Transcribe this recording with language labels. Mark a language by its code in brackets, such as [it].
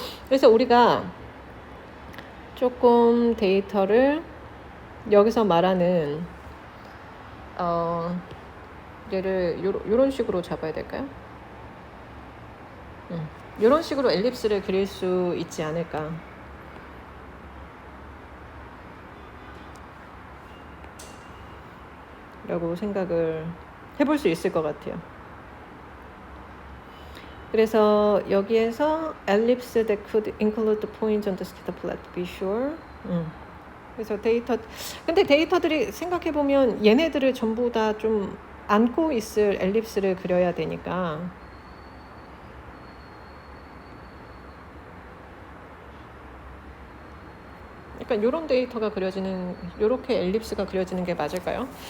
[ko] 그래서 우리가 조금 데이터를 여기서 말하는 얘를 요런 식으로 잡아야 될까요? 요런 식으로 엘립스를 그릴 수 있지 않을까. 라고 생각을 해볼 수 있을 것 같아요. 그래서 여기에서 [en] ellipse that could include the points on the scatter plot, be sure. [ko] 그래서 근데 데이터들이 생각해보면 얘네들을 전부 다 좀 안고 있을 엘립스를 그려야 되니까 약간 요런 데이터가 그려지는, 요렇게 엘립스가 그려지는 게 맞을까요?